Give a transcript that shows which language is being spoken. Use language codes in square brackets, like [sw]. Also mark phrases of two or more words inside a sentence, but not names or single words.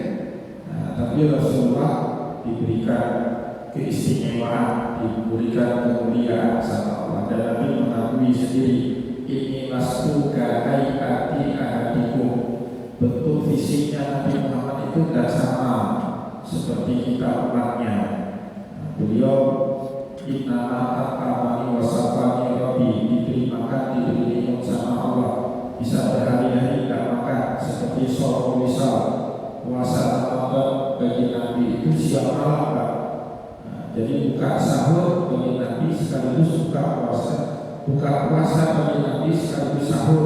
[id] Nah, tapi Rasulullah diberikan keistimewaan, diberikan kemuliaan sama Allah, dan Nabi mengakui sendiri, ini [ar] لست كهيئة أحدكم, [id] bentuk fisiknya Nabi Muhammad itu tidak sama seperti kita umatnya. Nah, beliau [ar] إنما أماني وسقاني ربي, [id] diberi makan, diberi minum sama Allah, bisa berhari-hari tidak makan, seperti sholat misal puasa Ramadan bagi Nabi itu siang malam, Pak. Nah, jadi buka sahur bagi Nabi sekaligus buka puasa, buka puasa bagi Nabi sekaligus sahur.